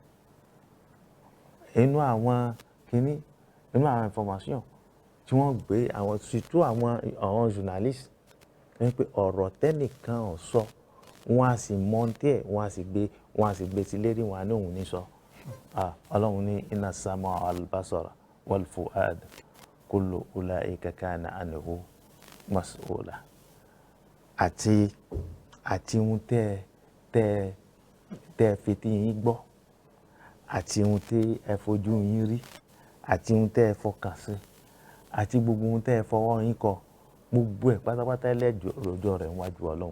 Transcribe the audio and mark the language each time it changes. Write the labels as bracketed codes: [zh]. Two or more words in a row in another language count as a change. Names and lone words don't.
[yo] nínú àwọn information tí wọ́n gbé àwọn surtout àwọn journalist ní pé ọ̀rọ̀ tẹ́nìkan sọ, wọ́n á sì monte ẹ̀, wọ́n á sì gbé sí lérí, wọn á ní òun ní sọ. [ar] Ọlọ́run ní إن السمع والبصر والفؤاد كل أولئك كان عنه مسؤولا. [yo] Àti ohun tẹ́ fetí yín gbọ́, àti ohun tí ẹ fojú yín rí, àti ohun tẹ́ ẹ fọkàn sí, àti gbogbo ohun tẹ́ ẹ fọwọ́ yín kọ, gbogbo ẹ̀ pátápátá lẹ́jọ́ rẹ̀ níwájú Ọlọ́run.